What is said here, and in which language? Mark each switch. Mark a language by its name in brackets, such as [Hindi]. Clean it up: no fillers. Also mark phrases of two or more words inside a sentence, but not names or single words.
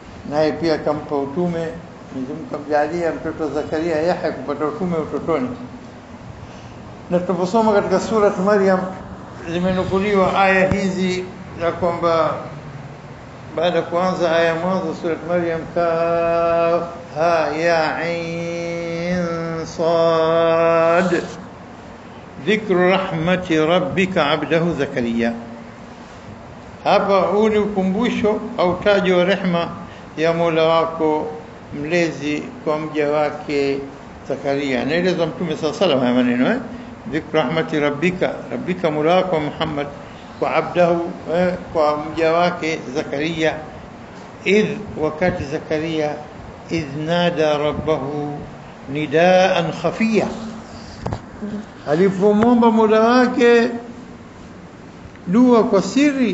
[Swahili] naye pia akampa utume. Mwenyezi Mungu kamjalia mtoto Zakaria Yahya kupata utume utotoni. Na tunaposoma katika sura Maryam zimenukuliwa aya hizi za kwamba baada kuanza aya mwanzo sura Maryam, [Arabic] كهيعص ذكر رحمت ربك عبده زكريا. [Swahili] Hapa huu ni ukumbusho au tajo wa rehma ya Mola wako mlezi kwa mja wake Zakaria. Anaeleza Mtume [Arabic] صلى الله عليه وسلم [Swahili] maneno [Arabic] ذكر رحمت ربك [Swahili] Mola wako Muhammad kwa abdahu kwa mja wake Zakaria, wakati Zakaria [Arabic] نادى ربه نداء خفيا, [Swahili] alipomwomba Mola wake dua kwa siri.